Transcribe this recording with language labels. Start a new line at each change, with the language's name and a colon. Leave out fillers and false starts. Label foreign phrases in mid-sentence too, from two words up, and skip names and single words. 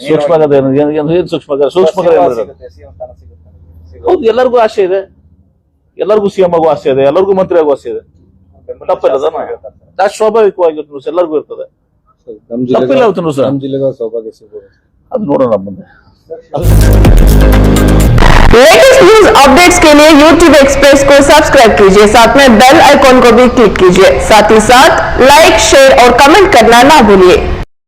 Kannada: ಸೂಕ್ಷ್ಮ ಹೌದು, ಎಲ್ಲರಿಗೂ ಆಸೆ ಇದೆ, ಎಲ್ಲರಿಗೂ ಸಿಎಂ ಆಗೋ ಆಸೆ ಇದೆ, ಎಲ್ಲರಿಗೂ ಮಂತ್ರಿ ಆಗೋ ಆಸೆ ಇದೆ. ತಪ್ಪಿಲ್ಲ, ಸ್ವಾಭಾವಿಕವಾಗಿ ಎಲ್ಲರಿಗೂ ಇರ್ತದೆ. ನಮ್ಮ ಜಿಲ್ಲೆಗೆ ಸೌಭಾಗ್ಯ ಸಿಗಬಹುದು, ಅದು ನೋಡೋಣ ಮುಂದೆ.
Hindi: लेटेस्ट न्यूज अपडेट्स के लिए YouTube एक्सप्रेस को सब्सक्राइब कीजिए, साथ में बेल आइकॉन को भी क्लिक कीजिए। साथ ही साथ लाइक, शेयर और कमेंट करना ना भूलिए।